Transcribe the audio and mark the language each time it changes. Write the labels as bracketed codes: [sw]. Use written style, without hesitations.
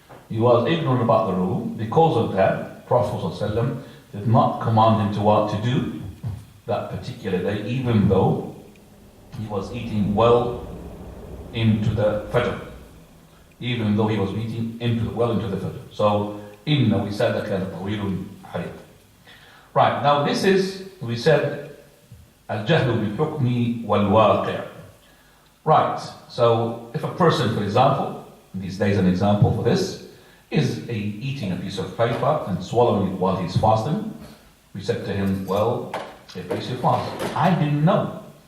[en] He was ignorant about the rule. Because of that, Prophet ﷺ did not command him to what to do that particular day, even though he was eating well into the Fajr. Even though he was eating well into the Fajr. [ar] So, إِنَّ وِسَادَكَ لَطَوِيلٌ عَرِيضٌ. [en] Right, now this is, we said, [ar] الْجَهْلُ بِالْحُكْمِ وَالْوَاقِعِ. [en] Right, so if a person, for example, these days an example for this, is eating a piece of paper and swallowing it while he's fasting, we said to him, well, it breaks your fast. I didn't know.